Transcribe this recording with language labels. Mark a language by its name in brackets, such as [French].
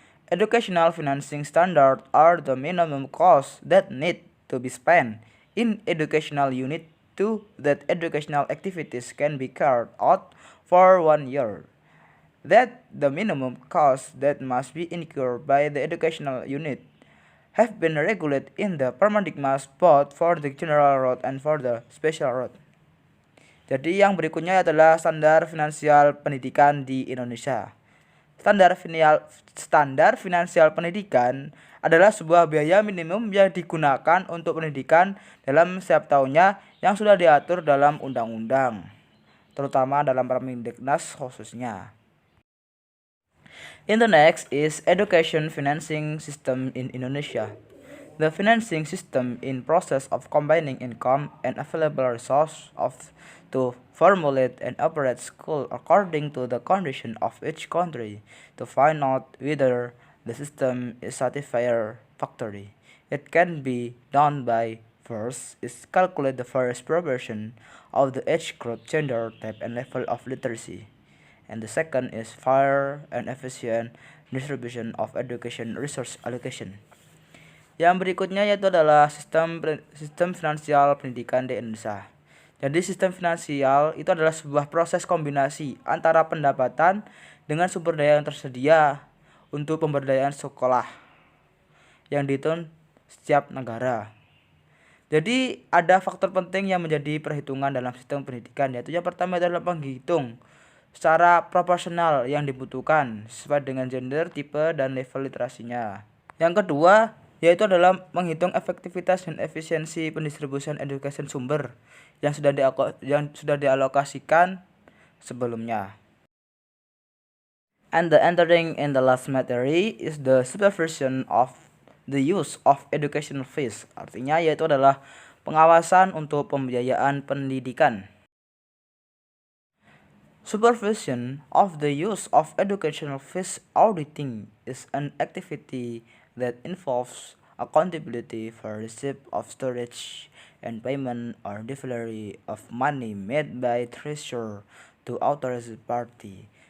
[English] Educational financing standard are the minimum costs that need to be spent in educational unit to that educational activities can be carried out for 1 year. That the minimum costs that must be incurred by the educational unit have been regulated in the paradigmas both for the general road and for the special road. [Indonesian] Jadi yang berikutnya adalah standar finansial pendidikan di Indonesia. Standar finansial pendidikan adalah sebuah biaya minimum yang digunakan untuk pendidikan dalam setiap tahunnya yang sudah diatur dalam undang-undang, terutama dalam Permendiknas khususnya. [English] In the next is education financing system in Indonesia. The financing system in process of combining income and available resource to formulate and operate school according to the condition of each country to find out whether the system is satisfactory. It can be done by first is calculate the first proportion of the age group, gender type, and level of literacy. And the second is fair and efficient distribution of education resource allocation. [Indonesian] Yang berikutnya yaitu adalah sistem finansial pendidikan di Indonesia. Jadi sistem finansial itu adalah sebuah proses kombinasi antara pendapatan dengan sumber daya yang tersedia untuk pemberdayaan sekolah yang dihitung setiap negara. Jadi ada faktor penting yang menjadi perhitungan dalam sistem pendidikan, yaitu yang pertama adalah menghitung secara proporsional yang dibutuhkan sesuai dengan gender, tipe, dan level literasinya. Yang kedua yaitu adalah menghitung efektivitas dan efisiensi pendistribusian education sumber yang sudah dialokasikan sebelumnya. [English] And the entering in the last material is the supervision of the use of educational fees. [Indonesian] Artinya yaitu adalah pengawasan untuk pembiayaan pendidikan. [English] Supervision of the use of educational fees auditing is an activity that involves accountability for receipt of storage and payment or delivery of money made by treasurer to authorized party.